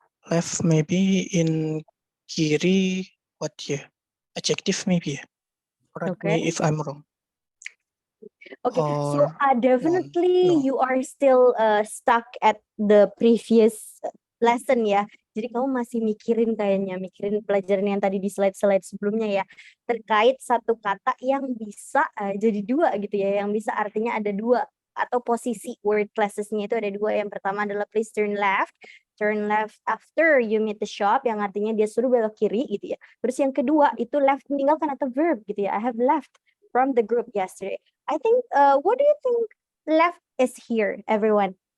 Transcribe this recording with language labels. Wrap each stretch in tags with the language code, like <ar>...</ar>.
<en>left maybe in kiri, what yeah? Adjective maybe. Correct me if I'm wrong. Okay, so Or definitely you are still stuck at the previous lesson ya.</en> <id>Jadi kamu masih mikirin pelajaran yang tadi di slide-slide sebelumnya ya, terkait satu kata yang bisa jadi dua gitu ya, yang bisa artinya ada dua atau posisi word classes-nya itu ada dua. Yang pertama adalah</id> <en>please turn left after you meet the shop,</en> <id>yang artinya dia suruh belok kiri gitu ya. Terus yang kedua itu left meninggalkan atau verb gitu ya.</id> <en>I have left from the group yesterday. I think, what do you think left is here, everyone?</en>